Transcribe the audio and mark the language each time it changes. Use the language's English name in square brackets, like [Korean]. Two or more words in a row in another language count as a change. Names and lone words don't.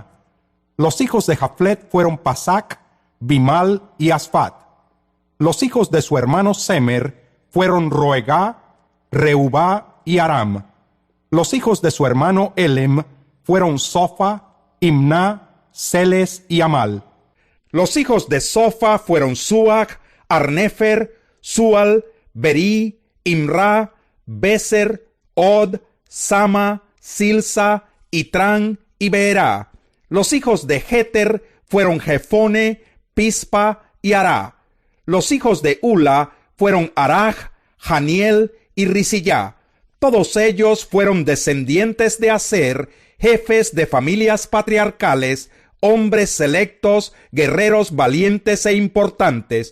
[Spanish] Los hijos de Jaflet fueron Pasac, Bimal y Asfat. Los hijos de su hermano Semer fueron Roegá, Reubá y Aram. Los hijos de su hermano Elem fueron Sofa, Imná, Celes y Amal. Los hijos de Sofa fueron Suach, Arnefer, Sual, Berí, Imra, Beser, Od, Sama, Silsa, Itrán y Beerá. Los hijos de Jeter fueron Jefone, Pispa y Ará. Los hijos de Ula fueron Araj, Janiel y Risillá. Todos ellos fueron descendientes de Aser, jefes de familias patriarcales, hombres selectos, guerreros valientes e importantes.